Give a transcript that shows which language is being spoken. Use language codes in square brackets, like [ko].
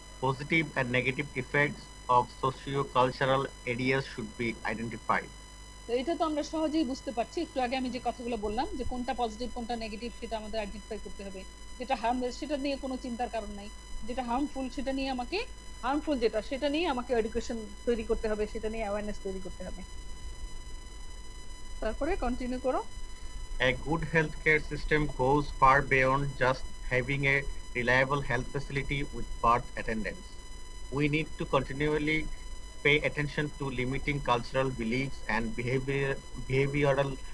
[en] Positive and negative effects of socio-cultural areas should be identified. [bn] এটা তো আমরা সহজেই বুঝতে পারছি, একটু আগে আমি যে কথাগুলো বললাম যে কোনটা পজিটিভ কোনটা নেগেটিভ সেটা আমাদের আইডেন্টিফাই করতে হবে। যেটা হার্মলেস সেটা নিয়ে কোনো চিন্তার কারণ নাই, যেটা হার্মফুল সেটা নিয়ে আমাকে সেটা নিয়ে আমাকে এডুকেশন তৈরি করতে হবে, সেটা নিয়ে অ্যাওয়ারনেস তৈরি করতে হবে। তারপরে কন্টিনিউ করো। [en] A good healthcare system goes far beyond just having a reliable health facility with birth attendants. We need to continually pay attention to limiting cultural beliefs and behavioral